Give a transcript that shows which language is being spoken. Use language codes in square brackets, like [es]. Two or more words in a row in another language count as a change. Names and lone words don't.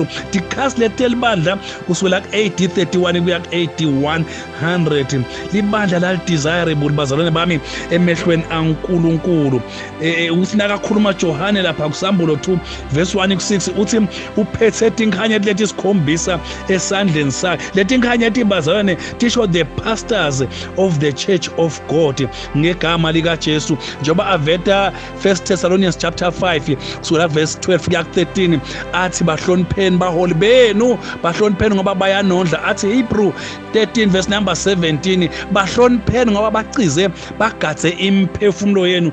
[ss] Dikhasi lethi libandla kusukela ku-AD 31 kuya ku-AD 100. Libandla la desirable bazalwane bami emehlweni kaNkulunkulu. Uthi nakakhuluma Johane lapha kuSambulo 2 verse 1 ku6 uthi uphethe tinkhanya lethi sikhombisa esandleni sakhe. Leti nkhanya lethi bazalwane tisho [en] the pastors of the church of God [ss] ngegama lika Jesu, njoba aveta 1 Thessalonians chapter 5 kusukela verse 12 kuya ku13 athi bahlonipheni baholi benu, bahlonipheni ngoba bayanondla. Athi Hebrew 13 [en] verse number [ss] 17 bahlonipheni ngoba bacize bagadze imphefumulo yenu.